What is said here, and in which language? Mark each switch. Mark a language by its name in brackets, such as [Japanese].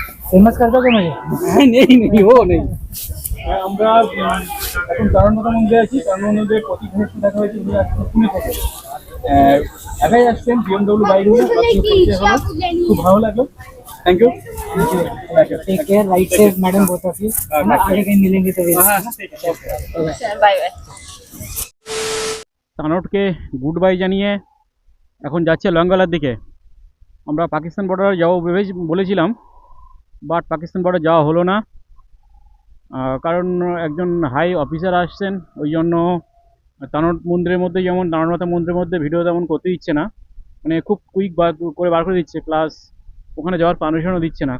[Hindi] Famous कर दोगे मुझे? [Bangla] নেই নেই ও নেই। আমরা এখন তানোরমাতা মন্দিরে আছি। তানোরমাতা মন্দিরে প্রতিদিনের সাথে দেখা হয়েছে পুনে থেকে। একাই আসছেন, BMW বাইক নিয়ে, খুব ভালো লাগলো। [English] Thank you. Take care, right safe madam, both of you. [Hindi] आगे कहीं मिलेंगे तो [English] Bye bye. [Bangla] তানোরকে গুড বাই জানিয়ে এখন যাচ্ছে লঙ্গলার দিকে। আমরা পাকিস্তান বর্ডার যাবো বলেছিলাম, বাট পাকিস্তান বর্ডার যাওয়া হলো না, কারণ একজন হাই অফিসার আসছেন, ওই জন্য তানোর মন্দিরের মধ্যে, যেমন তানোরমাতা মন্দিরের মধ্যে ভিডিও তেমন করতে দিচ্ছে না, মানে খুব কুইক বার করে দিচ্ছে, প্লাস ওখানে যাওয়ার পারমিশনও দিচ্ছে না।